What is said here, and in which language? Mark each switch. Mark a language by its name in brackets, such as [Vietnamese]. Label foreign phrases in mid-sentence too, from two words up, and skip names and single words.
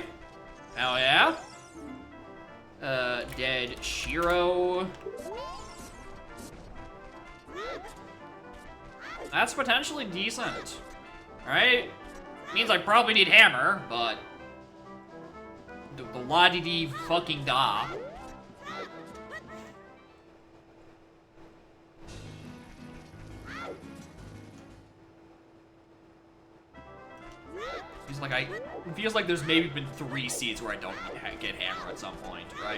[English] Hell yeah. Dead Shiro. That's potentially decent. Alright? Means I probably need hammer, but... The la-di-di fucking da. It feels like there's maybe been 3 seeds where I don't get hammer at some point, right?